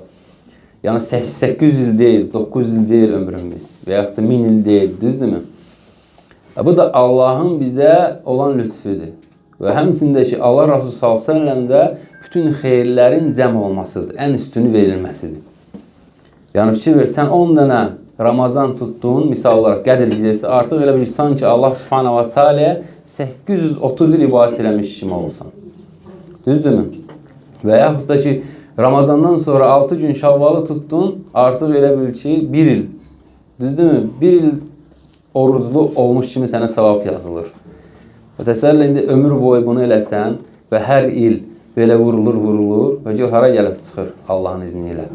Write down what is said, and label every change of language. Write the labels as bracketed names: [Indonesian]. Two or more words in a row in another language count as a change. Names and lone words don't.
[Azerbaijani] Yəni 800 il deyil, 900 il deyil ömrümüz və yaxud da 1000 il deyil, düzdürmü? Bu da Allahın bizə olan lütfüdür. Və həmçində ki, Allah Rasulü s.ə.v də bütün xeyirlərin cəm olmasıdır, ən üstünü verilməsidir. Yəni fikir ver, sən 10 dənə Ramazan tutduğun, misal olaraq Qədr gecəsi artıq elə bilirsən ki, [Arabic] الله سبحانه وتعالى [Azerbaijani] 830 il ibadət eləmiş kimi olsan. Düzdürmü? Və yaxud da ki, Ramazandan sonra 6 gün Şavvalı tutdun, artıq elə bil ki, 1 il. Düzdürmü? 1 il oruclu olmuş kimi sənə savab yazılır. Və təsəvvür indi ömür boyu bunu eləsən və hər il belə vurulur və gör hara gəlib çıxır Allahın izni ilə.